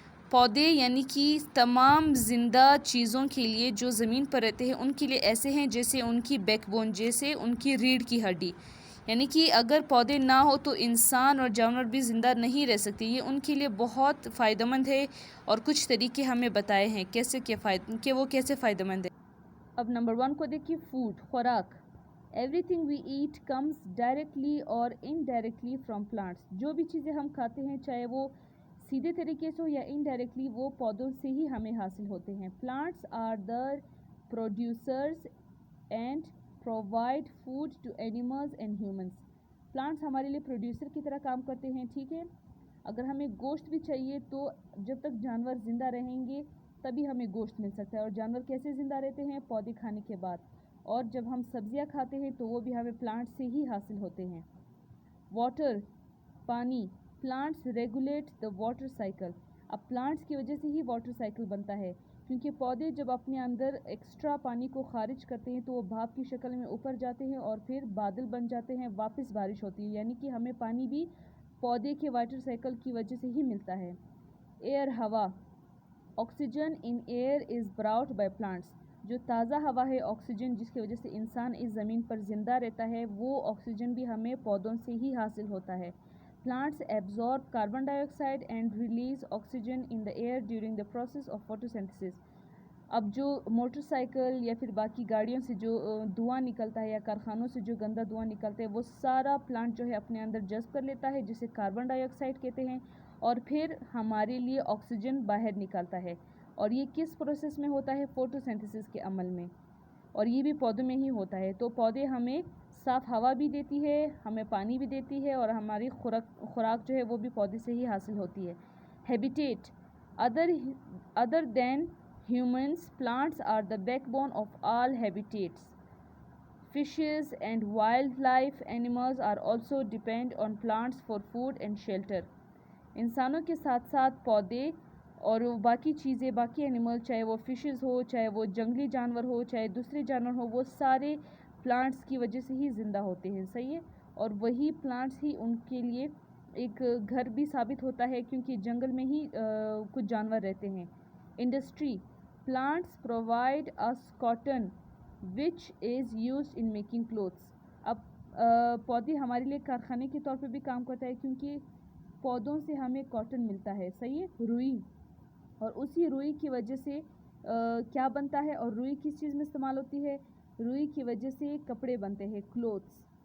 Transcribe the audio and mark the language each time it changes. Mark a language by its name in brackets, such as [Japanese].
[Urdu] پودے یعنی کہ تمام زندہ چیزوں کے لیے جو زمین پر رہتے ہیں ان کے لیے ایسے ہیں جیسے ان کی بیک بون، جیسے ان کی ریڑھ کی ہڈی. یعنی کہ اگر پودے نہ ہو تو انسان اور جانور بھی زندہ نہیں رہ سکتے. یہ ان کے لیے بہت فائدہ مند ہے اور کچھ طریقے ہمیں بتائے ہیں کہ وہ کیسے فائدہ مند ہے. اب نمبر 1 کو دیکھیے، فوڈ، خوراک. [English] Everything we eat comes directly or indirectly from plants. [Urdu] جو بھی چیزیں ہم کھاتے ہیں چاہے وہ سیدھے طریقے سے ہو یا انڈائریکٹلی وہ پودوں سے ہی ہمیں حاصل ہوتے ہیں. [English] Plants are the producers and provide food to animals and humans. [Urdu] Plants ہمارے لیے پروڈیوسر کی طرح کام کرتے ہیں، ٹھیک ہے. اگر ہمیں گوشت بھی چاہیے تو جب تک جانور زندہ رہیں گے تبھی ہمیں گوشت مل سکتا ہے. اور جانور کیسے زندہ رہتے ہیں؟ پودے کھانے کے بعد. اور جب ہم سبزیاں کھاتے ہیں تو وہ بھی ہمیں پلانٹ سے ہی حاصل ہوتے ہیں. واٹر، پانی. [English] Plants regulate the water cycle. [Urdu] اب پلانٹس کی وجہ سے ہی واٹر سائیکل بنتا ہے، کیونکہ پودے جب اپنے اندر ایکسٹرا پانی کو خارج کرتے ہیں تو وہ بھاپ کی شکل میں اوپر جاتے ہیں اور پھر بادل بن جاتے ہیں، واپس بارش ہوتی ہے، یعنی کہ ہمیں پانی بھی پودے کے واٹر سائیکل کی وجہ سے ہی ملتا ہے. ایئر، ہوا. [English] Oxygen in air is brought by plants. [Urdu] جو تازہ ہوا ہے، آکسیجن، جس کی وجہ سے انسان اس زمین پر زندہ رہتا ہے، وہ آکسیجن بھی ہمیں پودوں سے ہی حاصل ہوتا ہے. [English] Plants absorb carbon dioxide and release oxygen in the air during the process of photosynthesis. [Urdu] اب جو موٹر سائیکل یا پھر باقی گاڑیوں سے جو دھواں نکلتا ہے یا کارخانوں سے جو گندا دھواں نکلتا ہے، وہ سارا پلانٹ جو ہے اپنے اندر جذب کر لیتا ہے، جسے کاربن ڈائی آکسائڈ کہتے ہیں، اور پھر ہمارے لیے آکسیجن باہر نکالتا ہے. اور یہ کس پروسیس میں ہوتا ہے؟ فوٹوسینتھسس کے عمل میں، اور یہ بھی پودوں میں ہی ہوتا ہے. تو پودے ہمیں صاف ہوا بھی دیتی ہے، ہمیں پانی بھی دیتی ہے، اور ہماری خوراک جو ہے وہ بھی پودے سے ہی حاصل ہوتی ہے. Habitat. [English] Other than humans, plants are the backbone of all habitats. Fishes and wildlife animals are also depend on plants for food and shelter. [Urdu] انسانوں کے ساتھ ساتھ پودے اور باقی چیزیں، باقی اینیمل، چاہے وہ فشز ہو، چاہے وہ جنگلی جانور ہو، چاہے دوسرے جانور ہو، وہ سارے پلانٹس کی وجہ سے ہی زندہ ہوتے ہیں. صحیح ہے؟ اور وہی پلانٹس ہی ان کے لیے ایک گھر بھی ثابت ہوتا ہے، کیونکہ جنگل میں ہی کچھ جانور رہتے ہیں. Industry. [English] Plants provide us cotton which is used in making clothes. [Urdu] اب پودے ہمارے لیے کارخانے کے طور پہ بھی کام کرتا ہے، کیونکہ پودوں سے ہمیں کاٹن ملتا ہے. صحیح ہے؟ روئی. اور اسی روئی کی وجہ سے کیا بنتا ہے، اور روئی کس چیز میں استعمال ہوتی ہے؟ روئی کی وجہ سے کپڑے بنتے ہیں، کلوتھس.